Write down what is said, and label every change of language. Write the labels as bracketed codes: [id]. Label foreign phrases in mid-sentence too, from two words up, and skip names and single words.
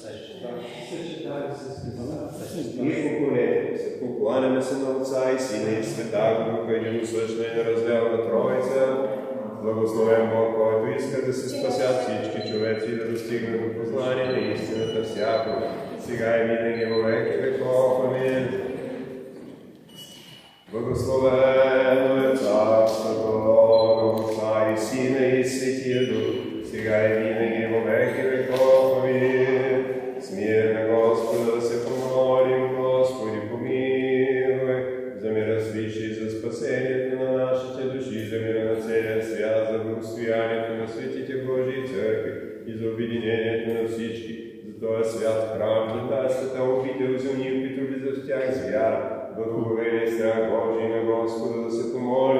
[bg] Ние поколението се покланяме се на Отца и Сина и Света Духа, единосъщна и неразделна Троица. Благословен Бог, който иска да се спасят всички човеци и да достигнат до познание на истината всякога, сега и винаги [cu] во веки веков. [bg] Амин. Благословено е Царството на Отца и Сина и Светия Дух, сега и винаги [cu] во веки веков. [bg] Амин. С мир на Господа да се помолим, Господи помилуй, за мира свише и за спасението на нашите души, за мира на целия свят, за благостоянието на светите Божии църкви и за обединението на всички, за този свят храм, за тази света обител, за ние, които влизат в тях с вяра, благоговение и страх Божий на Господа да се помолим.